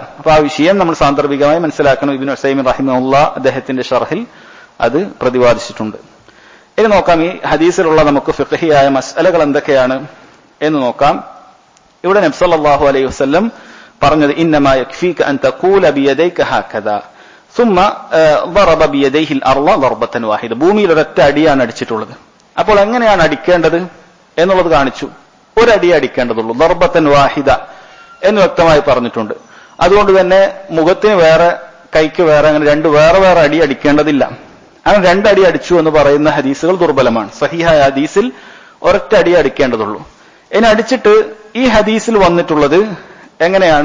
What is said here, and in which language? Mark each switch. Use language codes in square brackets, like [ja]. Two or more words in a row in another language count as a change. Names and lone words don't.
[ml] അപ്പൊ ആ വിഷയം നമ്മൾ സാന്ദർഭികമായി മനസ്സിലാക്കണം. ഇബ്നു ഉസൈമിൻ റഹിമഹുല്ലാഹ് അദ്ദേഹത്തിന്റെ ഷർഹിൽ അത് പ്രതിപാദിച്ചിട്ടുണ്ട്. ഇനി നോക്കാം ഈ ഹദീസിലുള്ള നമുക്ക് ഫിഖ്ഹിയായ മസ്അലകൾ എന്തൊക്കെയാണ് എന്ന് നോക്കാം. ഇവിടെ നബി [ar] صلى الله عليه وسلم പറഞ്ഞത് إنما يكفيك أن تقول بيديك هكذا ثم ضرب بيديه الارض ضربة واحدة. [ml] ഭൂമിയിൽ ഒരൊറ്റ അടിയാണ് അടിച്ചിട്ടുള്ളത്. അപ്പോൾ എങ്ങനെയാണ് അടിക്കേണ്ടത് എന്നുള്ളത് കാണിച്ചു. ഒരടി അടിക്കേണ്ടതുള്ളൂ. [ar] ضربة واحدة [ml] എന്ന് വ്യക്തമായി പറഞ്ഞിട്ടുണ്ട്. അതുകൊണ്ട് തന്നെ മുഖത്തിന് വേറെ കൈക്ക് വേറെ അങ്ങനെ രണ്ട് വേറെ വേറെ അടി അടിക്കേണ്ടതില്ല. അങ്ങനെ രണ്ടടി അടിച്ചു എന്ന് പറയുന്ന ഹദീസുകൾ ദുർബലമാണ്. സഹീഹായ ഹദീസിൽ ഒരൊറ്റ അടി അടിക്കേണ്ടതുള്ളൂ. ഇനി അടിച്ചിട്ട് ഈ ഹദീസിൽ വന്നിട്ടുള്ളത് എങ്ങനെയാണ്?